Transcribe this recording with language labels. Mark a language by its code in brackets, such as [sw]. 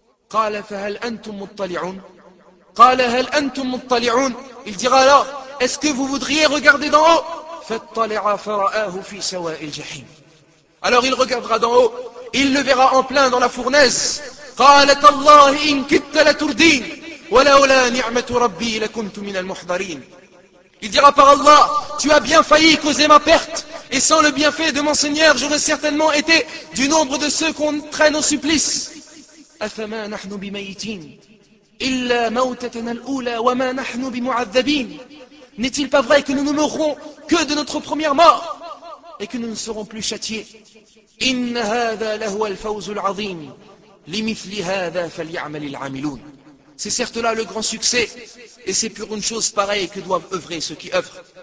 [ar] قَالَ فَهَلْ أَنْتُمْ مُطَّلِعُونَ. قَالَ هَلْ أَنْتُمْ مُطَّلِعُونَ. [fr] Il dira alors, est-ce que vous voudriez regarder d'en haut? [ar] فَاطَّلِعَ فَرَآهُ فِي سَوَاءِ الْجَحِيمِ. [fr] Alors il regardera d'en haut, il le verra en plein dans la fournaise. [ar] قالت الله إن كنت لتردين ولولا نعمة ربي لكنت من المحضرين. [fr] Il dira par Allah, tu as bien failli causer ma perte, et sans le bienfait de mon Seigneur, j'aurais certainement été du nombre de ceux qu'on traîne au supplice. [ar] أفما نحن بميتين إلا موتتنا الأولى وما نحن بمعذبين. [fr] N'est-il pas vrai que nous ne mourrons que de notre première mort et que nous ne serons plus châtiés? [ar] إِنَّ هَذَا لَهُوَ الْفَوْزُ الْعَظِيمِ لِمِثْلِ هَذَا فَلْيَعْمَلِ الْعَامِلُونَ. [fr] C'est certes là le grand succès, et c'est pour une chose pareille que doivent œuvrer ceux qui œuvrent.